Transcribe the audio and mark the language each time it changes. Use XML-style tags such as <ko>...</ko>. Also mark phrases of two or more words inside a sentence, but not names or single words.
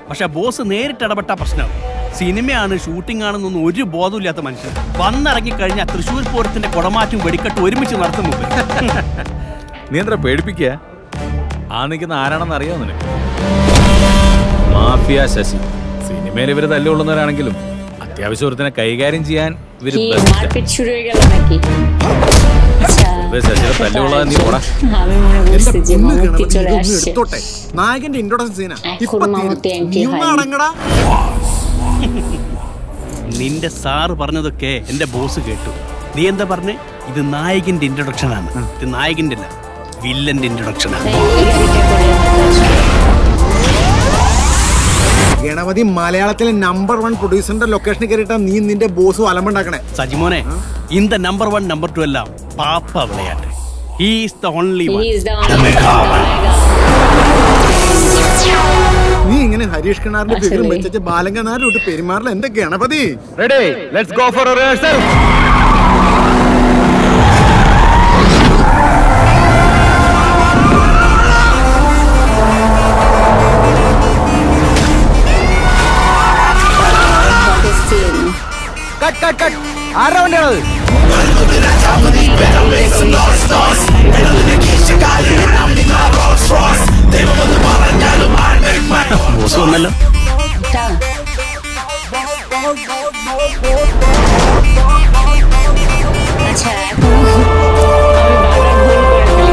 <ml>പക്ഷെ ബോസ് നേരിട്ട് ഇടപെട്ട പ്രശ്നമാവും. സിനിമയാണ്, ഷൂട്ടിംഗ് ആണെന്നൊന്നും ഒരു ബോധമില്ലാത്ത മനുഷ്യൻ വന്നിറങ്ങി കഴിഞ്ഞാൽ തൃശ്ശൂർ പൂരത്തിന്റെ കുടമാറ്റും വെടിക്കെട്ടും ഒരുമിച്ച് നടത്തുന്നു. നീ എന്താ പേടിപ്പിക്കുക? ആ നിൽക്കുന്ന ആരാണെന്ന് അറിയാമോ നിനക്ക്? മാഫിയ ശശി. സിനിമയിൽ ഇവര് തല്ലുകൊള്ളുന്നവരാണെങ്കിലും അത്യാവശ്യം ഒരുത്തിനെ കൈകാര്യം ചെയ്യാൻ ഇവര്</ml> <bn>কি best. মারপিট শুরু হয়ে গেল নাকি? আচ্ছা</bn> <ml>ഇവര് ശശിയുടെ തല്ലുകൊള്ളാൻ നീ പോടാ.</ml> <bn>আমি মনে</bn> <ml>എന്റെ</ml> <bn>করছি যে</bn> <ml>പൊന്ന്</ml> <bn>মামুത്തി</bn> <ml>ഗണപതി,</ml> <bn>চলে</bn> <ml>ഇതൊന്ന്</ml> <bn>আসছে</bn> <ml>എടുത്തോട്ടെ. നായകന്റെ ഇൻട്രോഡക്ഷൻ സീനാ</ml> <bn>এখন মামুতি entry</bn> <ml>നീ ഒന്ന്</ml> <bn>হয়</bn> <ml>അടങ്ങടാ. നിന്റെ സാറ് പറഞ്ഞതൊക്കെ എന്റെ ബോസ് കേട്ടു. നീ എന്താ പറഞ്ഞേ? ഇത് നായകന്റെ ഇൻട്രൊഡക്ഷൻ ആണ്. ഇത് നായകന്റെ അല്ല, വില്ലന്റെ ഇൻട്രൊഡക്ഷൻ ആണ്. ഗണപതി മലയാളത്തിലെ നമ്പർ 1 പ്രൊഡ്യൂസറിന്റെ ലൊക്കേഷനിൽ കയറിയിട്ടാ നീ നിന്റെ ബോസ് അലമ്പുണ്ടാക്കണേ. സജിമോനെ, இந்த നമ്പർ 1 നമ്പർ 2 എല്ലാം പാപ്പ വിളയാട്ട്.</ml> <en>He is the only one. He is the only one.</en> <ml>നീ ഇങ്ങനെ ഹരീഷ് കിണാറിന്റെ ഫിഗർ വെച്ചിട്ട് ബാലങ്കനാരോട്ട് പെരുമാറില്ല എന്റെ ഗണപതി.</ml> <en>ready, let's go for a rehearsal. cut cut cut.</en> <ml>ആരാ വണ്ടിയാണത്? ബോസ് വന്നല്ലോ.</ml> <bn>আচ্ছা এখন আমি বারবার ভুল করে ফেলি।</bn>